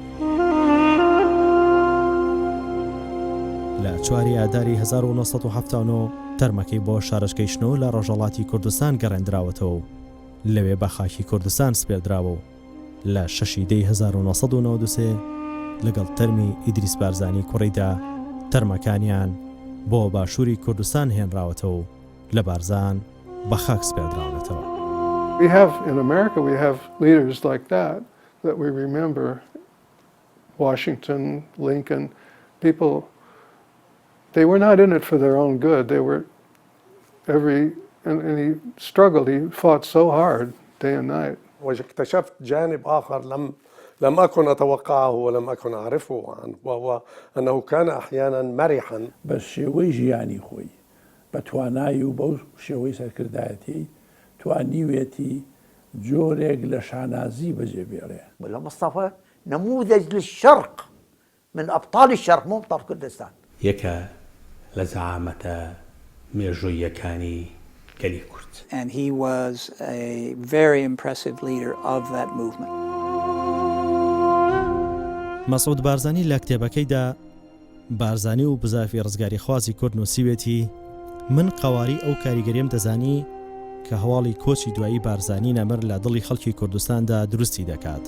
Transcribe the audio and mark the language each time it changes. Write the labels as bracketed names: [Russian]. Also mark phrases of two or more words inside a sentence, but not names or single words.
[Central Kurdish] لە 4 ئاداری 1970 تەرمەکەی بۆ شارەشکەیشتنەوە لە ڕۆژهەڵاتی کوردستان گەڕێنراوەتەوە و لەوێ بە خاکی کوردستان سپێردراوە و لە 6 دەی 1993 لەگەڵ تەرمی ئیدریس بارزانی کوڕیدا تەرمەکانیان بۆ باشووری کوردستان هێنراوەتەوە و لە بارزان بە خاک سپێردراونەتەوە. [English] We have, in America, we have leaders like that we remember. Washington, Lincoln, people, they were not in it for their own good. They were and he struggled, he fought so hard day and night. [Arabic] واكتشفت جانب آخر لم أكن أتوقعه ولم أكن أعرفه عنه وهو أنه كان أحيانا مرحا. [Central Kurdish] بس شێوەی ژیانی خۆی بە توانایی و بەو شێوەی سەرکردایەتی توانیوێتی جۆرێک لە شانازی بەجێبێڕێ. [Arabic] ولا مصطفى نموذج للشرق من أبطال الشرق مو أبطال كردستان. [Central Kurdish] یەکە لە زەعامەتە مێژوویەکانی گەلی کورد. [English] And he was a very impressive leader of that movement. [Central Kurdish] مەسعود بارزانی لە کتێبەکەیدا بارزانی و بزافی ڕزگاری خوازی کورد نووسیوێتی من قەواری ئەو کاریگەریم دەزانی کە هەواڵی کۆچی دوایی بارزانی نەمر لە دڵی خەڵکی کوردستاندا دروستی دەکات.